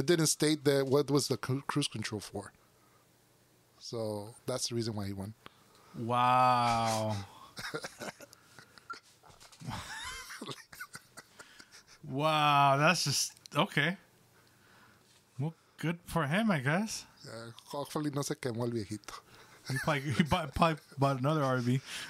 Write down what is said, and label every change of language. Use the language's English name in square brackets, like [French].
[English] It didn't state that what was the cruise control for. So that's the reason why he won. Wow. Wow, that's just okay. Well, good for him, I guess. [Spanish] Hopefully no se quemó el viejito. [English] He probably bought another RV.